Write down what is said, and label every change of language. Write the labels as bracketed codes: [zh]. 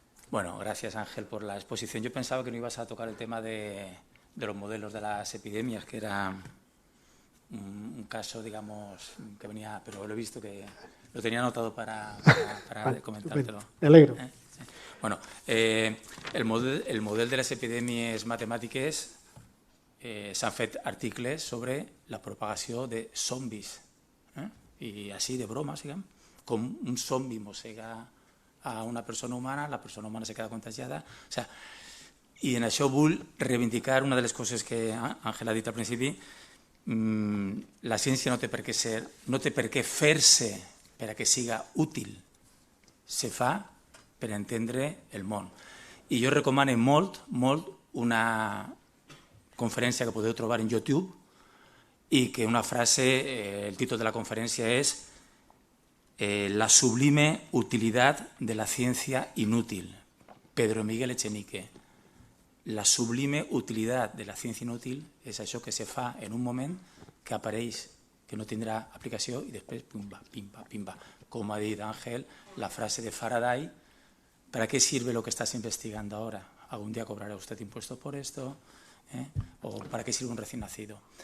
[es] Bueno, gracias Ángel por la exposición. Yo pensaba que no ibas a tocar el tema de los modelos de las epidemias, que era un caso, digamos, que venía, pero lo he visto que lo tenía anotado para comentártelo. Me alegro. Sí. Bueno, el modelo de las [ca] epidèmies matemàtiques s'han fet articles sobre la propagació de zombis. I així, de broma, com un zombi mossega a una persona humana, la persona humana [es] se queda contagiada. O sea, [ca] i en això vull reivindicar una de les coses que Àngel ha dit al principi. La ciència no té per què fer-se per a que siga útil. Se fa per entendre el món. I jo recomano molt una conferència que podeu trobar en YouTube i que una frase, el títol de la conferència és [es] La sublime utilidad de la ciencia inútil. [ca] Pedro Miguel Echenique. La sublime utilitat de la ciència inútil és això que se fa en un moment que apareix, que no tindrà aplicació i després pimba, pimba, pimba. Com ha dit Ángel, la frase de Faraday, [es] ¿para qué sirve lo que estás investigando ahora? ¿Algún día cobrará usted impuestos por esto? ¿O para qué sirve un recién nacido?